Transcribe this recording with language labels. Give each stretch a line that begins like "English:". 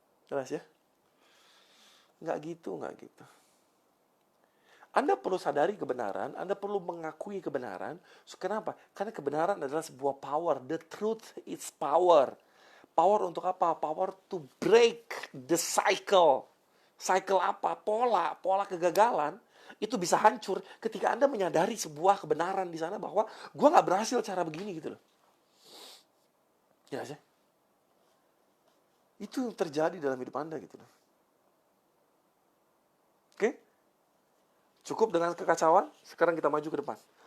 Indonesian: Jelas ya? Nggak gitu. Anda perlu sadari kebenaran, Anda perlu mengakui kebenaran. Kenapa? Karena kebenaran adalah sebuah power.
English: The truth is power. Power
Indonesian: untuk apa?
English: Power to break the cycle.
Indonesian: Cycle apa? Pola kegagalan. Itu bisa hancur ketika Anda menyadari sebuah kebenaran di sana bahwa gue nggak berhasil cara begini gitu loh. Jelas ya? Itu yang terjadi dalam hidup Anda gitu loh. Oke? Cukup dengan kekacauan, sekarang kita maju ke depan.